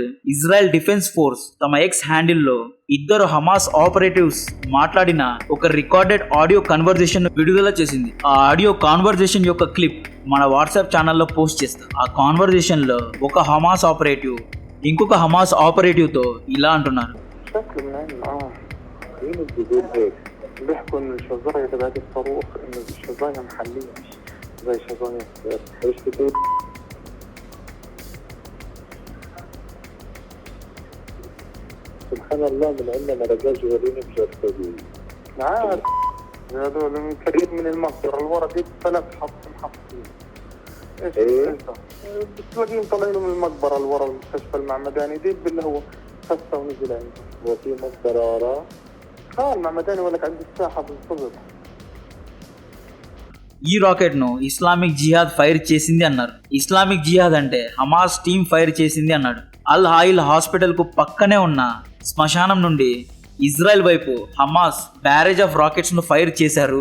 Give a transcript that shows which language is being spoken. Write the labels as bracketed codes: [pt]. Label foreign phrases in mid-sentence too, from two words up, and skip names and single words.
[te] ఇజ్రాయెల్ డిఫెన్స్ ఫోర్స్ తమ ఎక్స్ హ్యాండిల్లో ఇద్దరు హమాస్ ఆపరేటివ్స్ మాట్లాడిన ఒక [en] recorded audio conversation [te] విడుదల చేసింది. ఆ [en] audio conversation [te] యొక్క క్లిప్ మన వాట్సాప్ ఛానల్లో పోస్ట్ చేస్తాం. ఆ కాన్వర్జేషన్ లో ఒక హమాస్ ఆపరేటివ్ ఇంకొక హమాస్ ఆపరేటివ్ తో ఇలా అంటున్నారు. [ar] سبحان الله من عندنا رجال جوالين مجربين هذول من قريب من المقبرة الورا دي 3 محطين ايش بتلاقيهم طالعين من المقبرة الورا المستشفى المعمداني دي اللي هو خسة ونزل عنده وفي مقبرة وراه المعمداني ولك عند الساحة بالضبط. [te] ఈ రాకెట్ ను ఇస్లామిక్ జిహాద్ ఫైర్ చేసింది అన్నారు. ఇస్లామిక్ జిహాద్ అంటే హమాస్ టీమ్ ఫైర్ చేసింది అన్నాడు. అల్ హాయిల్ హాస్పిటల్ కు పక్కనే ఉన్న శ్మశానం నుండి ఇజ్రాయెల్ వైపు హమాస్ [en] barrage of rockets [te] ను ఫైర్ చేశారు.